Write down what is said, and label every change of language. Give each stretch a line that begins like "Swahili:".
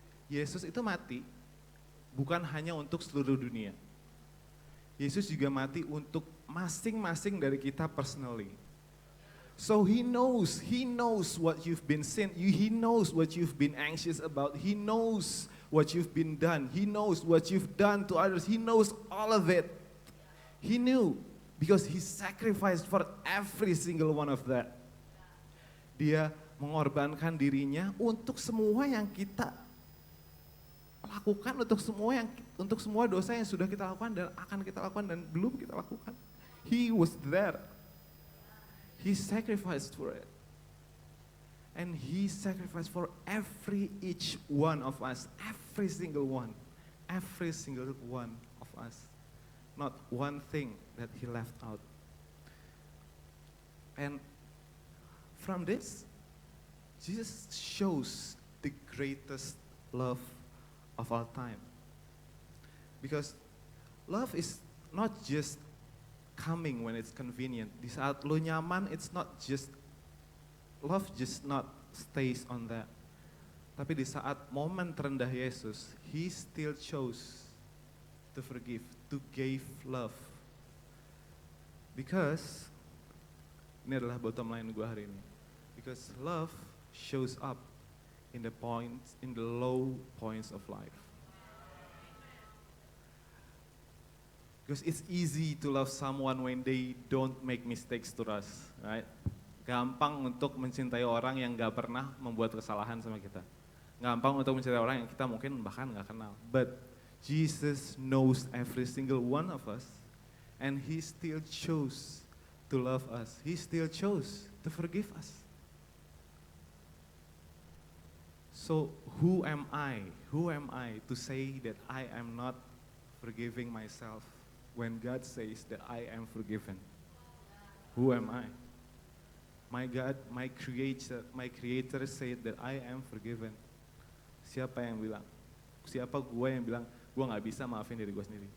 Indonesian: Yesus itu mati bukan hanya untuk seluruh dunia. Yesus juga mati untuk masing-masing dari kita
English: personally. So He knows what you've been sin. He knows what you've been anxious about. He knows what you've been done. He knows what you've done to others. He knows all of it. He knew because He sacrificed for every single one of that.
Indonesian: Dia mengorbankan dirinya untuk semua yang kita lakukan, untuk semua dosa yang sudah kita lakukan dan akan kita lakukan dan belum kita lakukan.
English: He was there. He sacrificed for it. And He sacrificed for each one of us, every single one of us. Not one thing that He left out. And from this, Jesus shows the greatest love of all time. Because love is not just coming when it's convenient.
Indonesian: Di saat lo nyaman,
English: it's not just, love just not stays on that.
Indonesian: Tapi di saat momen terendah Yesus,
English: He still chose to forgive, to give love. Because,
Indonesian: ini adalah bottom line gue hari ini.
English: Because love shows up in the low points of life. Because it's easy to love someone when they don't make mistakes to us, right?
Indonesian: Gampang untuk mencintai orang yang gak pernah membuat kesalahan sama kita. Gampang untuk mencintai orang yang kita mungkin bahkan gak kenal.
English: But Jesus knows every single one of us, and He still chose to love us. He still chose to forgive us. So who am I? Who am I to say that I am not forgiving myself when God says that I am forgiven? Who am I? My God, my creator said that I am forgiven.
Indonesian: Siapa yang bilang? Siapa gue yang bilang gue gak bisa maafin diri gue sendiri?